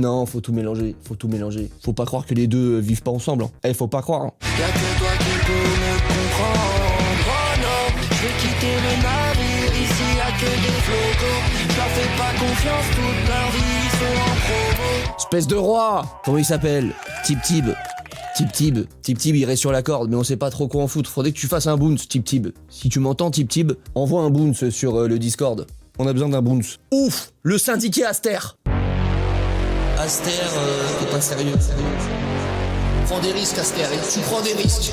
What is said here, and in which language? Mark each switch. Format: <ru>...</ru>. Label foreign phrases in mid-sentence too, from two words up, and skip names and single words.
<fr>Non, faut tout mélanger, faut tout mélanger. Faut pas croire que les deux vivent pas ensemble. Hein. Eh, faut pas croire. Hein. Y'a que toi qui peux me comprendre. Oh non, je vais quitter le navire. Ici y'a que des flocons. Je leur fais pas confiance, toute leur vie ils sont en promo. Espèce de roi! Comment il s'appelle? Tip Tib. Tip Tib. Tip Tib, il reste sur la corde, mais on sait pas trop quoi en foutre. Faudrait que tu fasses un bounce, Tip Tib. Si tu m'entends, Tip Tib, envoie un bounce sur le Discord. On a besoin d'un bounce. Ouf! Le syndiqué Aster! Aster, t'es pas sérieux. Prends des risques, Aster, tu prends des risques.</fr>